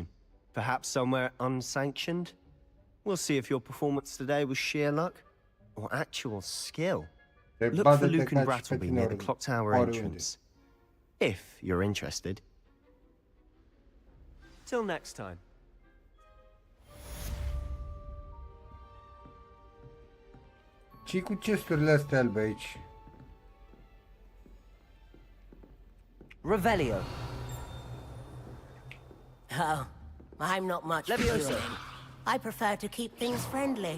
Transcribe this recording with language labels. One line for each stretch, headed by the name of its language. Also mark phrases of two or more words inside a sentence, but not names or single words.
English: Perhaps somewhere unsanctioned? We'll see if your performance today was sheer luck or actual skill. Look for Luke and Brattleby near the clock tower entrance, if you're interested. Till next time.
Romanian: Ce cu chesturile astea albe aici?
English: Revelio. Oh, I'm not much for Leviosa. dueling. I prefer to keep things friendly.